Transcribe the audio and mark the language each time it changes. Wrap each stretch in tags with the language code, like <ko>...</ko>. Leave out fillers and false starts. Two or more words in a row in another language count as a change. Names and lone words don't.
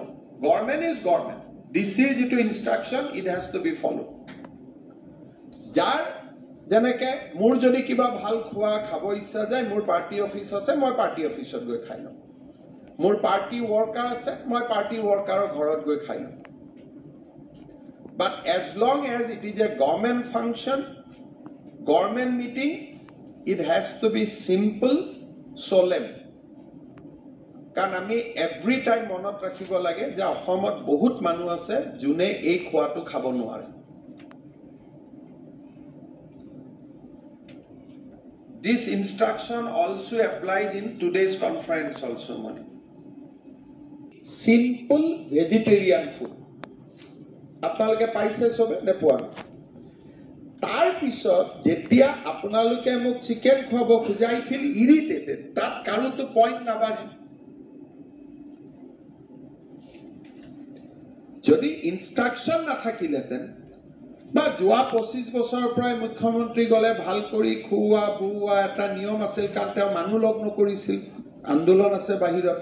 <en>government is government,</en> <as>DCৰ যিটো</as> <en>instruction it has to be follow'.</en> <as>যাৰ যেনেকে মোৰ যদি কিবা ভাল খোৱা খাব ইচ্ছা যায়, মোৰ পাৰ্টি অফিচ আছে, মই পাৰ্টি অফিচত গৈ খাই লওঁ। মোৰ পাৰ্টি ৱৰ্কাৰ আছে, মই পাৰ্টি ৱৰ্কাৰৰ ঘৰত গৈ খাই লওঁ।</as> <en>but as long as it is a government function, government meeting, it has to be simple, solemn.</en> <as>কাৰণ আমি</as> <en>every time</en> <as>মনত ৰাখিব লাগে যে অসমত বহুত মানুহ আছে যোনে এই খোৱাটো খাব নোৱাৰে।</as> <en>This instruction also applies in today's conference also, money. Simple vegetarian food</en> <as>আপোনালোকে পাইছে চবে নে পোৱা? তাৰ পিছত যেতিয়া আপোনালোকে মোক চিকেন খুৱাব খোজে,</as> <en>I feel irritated,</en> <as>তাত কাৰোতো পইণ্ট নাবাঢ়ে। যদি ইনষ্ট্ৰাকশ্যন নাথাকিলেহেঁতেন বা যোৱা 25 বছৰৰ পৰাই মুখ্যমন্ত্ৰী গ'লে ভাল কৰি খুওৱা বুওৱা এটা নিয়ম আছিল, কাৰণ তেওঁ মানুহ লগ নকৰিছিল, আন্দোলন আছে বাহিৰত।</as>